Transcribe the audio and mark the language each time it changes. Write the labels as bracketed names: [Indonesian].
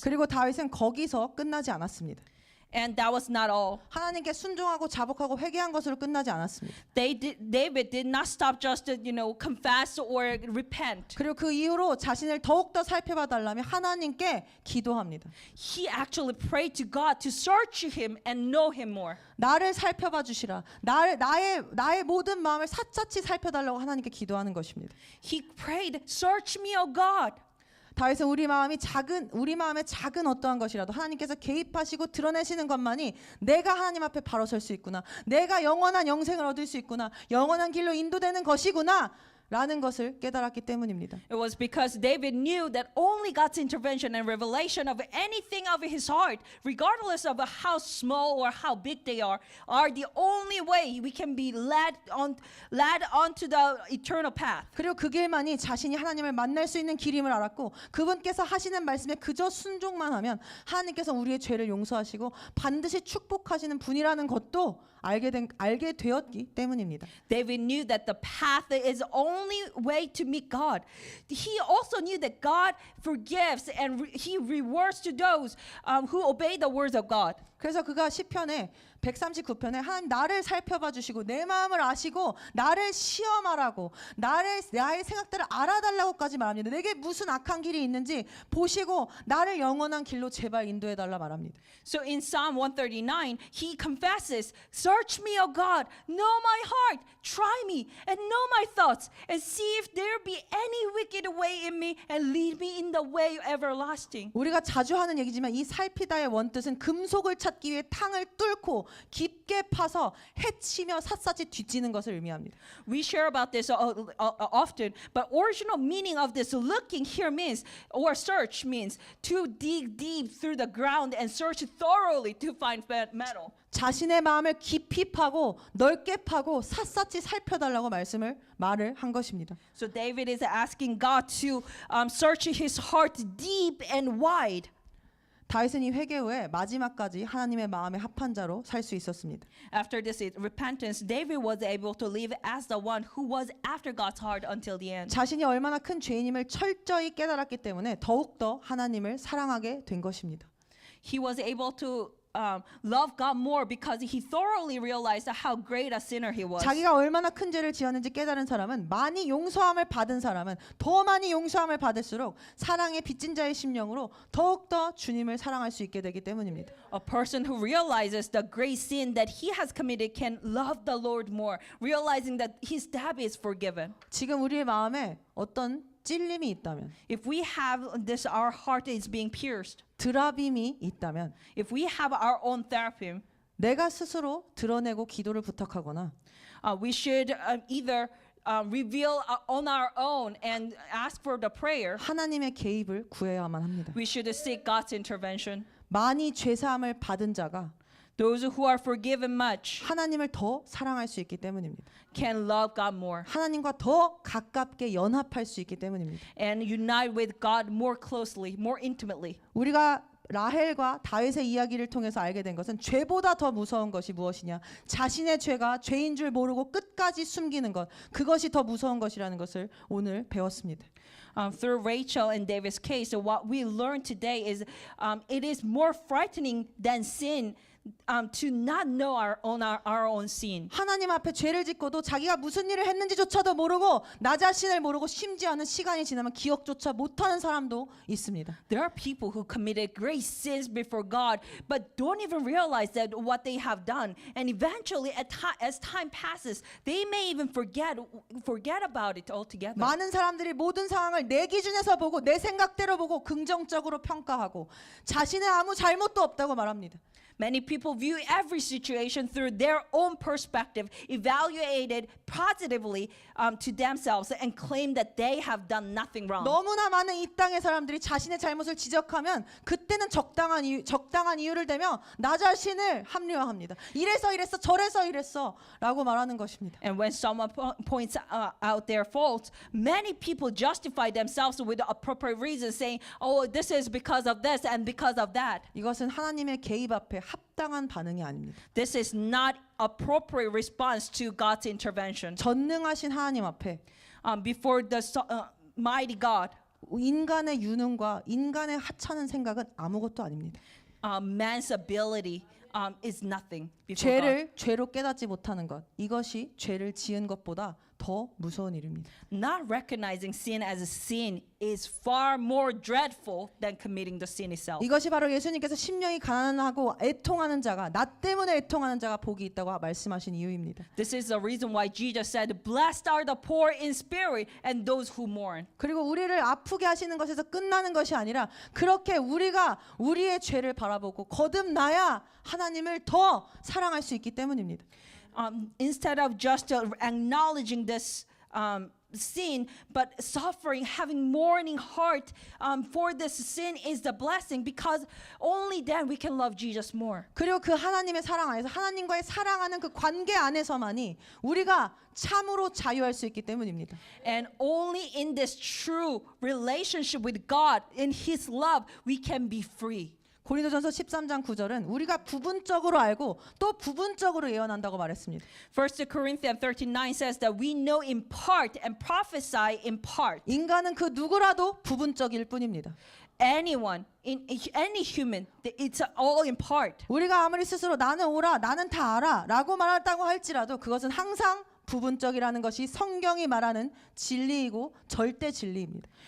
[Korean] 그리고 다윗은 거기서 끝나지 않았습니다. [English] And that was not all. [Korean] 하나님께 순종하고 자복하고 회개한 것으로 끝나지 않았습니다. [English] David did not stop just to, confess or repent. [Korean] 그리고 그 이후로 자신을 더욱더 살펴봐 달라며 하나님께 기도합니다. [English] He actually prayed to God to search him and know him more. [Korean] 나를 살펴봐 주시라. 나의 모든 마음을 샅샅이 살펴달라고 하나님께 기도하는 것입니다. [English] He prayed, search me, O God. [Korean] 다윗은 우리 마음의 작은 어떠한 것이라도 하나님께서 개입하시고 드러내시는 것만이 내가 하나님 앞에 바로 설 수 있구나. 내가 영원한 영생을 얻을 수 있구나. 영원한 길로 인도되는 것이구나. 라는 것을 깨달았기 때문입니다. [English] It was because David knew that only God's intervention and revelation of anything of his heart, regardless of how small or how big they are the only way we can be led onto the eternal path. [Korean] 그리고 그 길만이 자신이 하나님을 만날 수 있는 길임을 알았고 그분께서 하시는 말씀에 그저 순종만 하면 하나님께서 우리의 죄를 용서하시고 반드시 축복하시는 분이라는 것도 알게 되었기 때문입니다. [English] David knew that the path is the only way to meet God. He also knew that God forgives and He rewards to those who obey the words of God. [Korean] 그래서 그가 시편에 139편에 하나님 나를 살펴봐 주시고 내 마음을 아시고 나를 시험하라고 나의 생각들을 알아달라고까지 말합니다. 내게 무슨 악한 길이 있는지 보시고 나를 영원한 길로 제발 인도해 달라 말합니다. [English] So in Psalm 139, he confesses, "Search me, O God, know my heart, try me, and know my thoughts, and see if there be any wicked way in me, and lead me in the way everlasting." [Korean] 우리가 자주 하는 얘기지만 이 살피다의 원뜻은 금속을 찾기 위해 탕을 뚫고 깊이 깊게 파서 해치며 샅샅이 뒤지는 것을 의미합니다. [English] We share about this often, but original meaning of this looking here means, or search means, to dig deep through the ground and search thoroughly to find metal. [Korean] 자신의 마음을 깊이 파고 넓게 파고 샅샅이 살펴달라고 말을 한 것입니다. [English] So David is asking God to search his heart deep and wide. [Korean] 다윗은 이 회개 후에 마지막까지 하나님의 마음에 합한 자로 살 수 있었습니다. [English] After this repentance, David was able to live as the one who was after God's heart until the end. [Korean] 자신이 얼마나 큰 죄인임을 철저히 깨달았기 때문에 더욱더 하나님을 사랑하게 된 것입니다. [English] He was able to love God more because he thoroughly realized how great a sinner he was. [Korean] 자기가 얼마나 큰 죄를 지었는지 깨달은 사람은 많이 용서함을 받은 사람은 더 많이 용서함을 받을수록 사랑의 빚진 자의 심령으로 더욱더 주님을 사랑할 수 있게 되기 때문입니다. [English] A person who realizes the great sin that he has committed can love the Lord more, realizing that his debt is forgiven. [Korean] 지금 우리의 마음에 어떤 찔림이 있다면, [English] If we have this, our heart is being pierced. [Korean] 드라빔이 있다면 [English] If we have our own therapy, [Korean] 내가 스스로 드러내고 기도를 부탁하거나 [English] we should either reveal on our own and ask for the prayer. [Korean] 하나님의 개입을 구해야만 합니다. [English] We should seek God's intervention. [Korean] 많이 죄사함을 받은 자가 [English] Those who are forgiven much [Korean] 하나님을 더 사랑할 수 있기 때문입니다. [English] can love God more [Korean] 하나님과 더 가깝게 연합할 수 있기 때문입니다. [English] and unite with God more closely, more intimately. [Korean] 우리가 라헬과 다윗의 이야기를 통해서 알게 된 것은 죄보다 더 무서운 것이 무엇이냐? 자신의 죄가 죄인 줄 모르고 끝까지 숨기는 것, 그것이 더 무서운 것이라는 것을 오늘 배웠습니다. [English] Through Rachel and David's case, what we learned today is it is more frightening than sin to not know our own sin. [Korean] 하나님 앞에 죄를 짓고도 자기가 무슨 일을 했는지조차도 모르고 나 자신을 모르고 심지어는 시간이 지나면 기억조차 못하는 사람도 있습니다. [English] There are people who committed great sins before God, but don't even realize that what they have done. And eventually, as time passes, they may even forget about it altogether. [Korean] 많은 사람들이 모든 상황을 내 기준에서 보고 내 생각대로 보고 긍정적으로 평가하고 자신의 아무 잘못도 없다고 말합니다. [English] Many people view every situation through their own perspective, evaluate it positively to themselves, and claim that they have done nothing wrong. [Korean] 너무나 많은 이 땅의 사람들이 자신의 잘못을 지적하면 그때는 적당한 이유를 대며 나 자신을 합리화합니다. 이래서 이랬어 저래서 이랬어 라고 말하는 것입니다. [English] And when someone points out their faults, many people justify themselves with appropriate reasons, saying, "Oh, this is because of this and because of that." [Korean] 이것은 하나님의 개입 앞에 합당한 반응이 아닙니다. [English] This is not appropriate response to God's intervention. [Korean] 전능하신 하나님 앞에 [English] Before the mighty God, [Korean] 인간의 유능과 인간의 하찮은 생각은 아무것도 아닙니다. [English] man's ability is nothing before God. [Korean] 죄를 죄로 깨닫지 못하는 것, 이것이 죄를 지은 것보다 더 무서운 일입니다. [English] Not recognizing sin as a sin is far more dreadful than committing the sin itself. [Korean] 이것이 바로 예수님께서 심령이 가난하고 애통하는 자가 나 때문에 애통하는 자가 복이 있다고 말씀하신 이유입니다. [English] This is the reason why Jesus said, "Blessed are the poor in spirit and those who mourn." [Korean] 그리고 우리를 아프게 하시는 것에서 끝나는 것이 아니라 그렇게 우리가 우리의 죄를 바라보고 거듭나야 하나님을 더 사랑할 수 있기 때문입니다. [English] Instead of just acknowledging this sin, but suffering, having mourning heart for this sin is the blessing, because only then we can love Jesus more. [Korean] 그리고 그 하나님의 사랑 안에서 하나님과의 사랑하는 그 관계 안에서만이 우리가 참으로 자유할 수 있기 때문입니다. [English] And only in this true relationship with God, in His love, we can be free. [Korean] 고린도전서 13장 9절은 우리가 부분적으로 알고 또 부분적으로 예언한다고 말했습니다. [English] 1 Corinthians 13:9 says that we know in part and prophesy in part. [Korean] 인간은 그 누구라도 부분적일 뿐입니다. [English] Anyone, any human, it's all in part. [Korean] 우리가 아무리 스스로 나는 옳아, 나는 다 알아 라고 말한다고 할지라도 그것은 항상 부분적이라는 것이 성경이 말하는 진리이고 절대 진리입니다.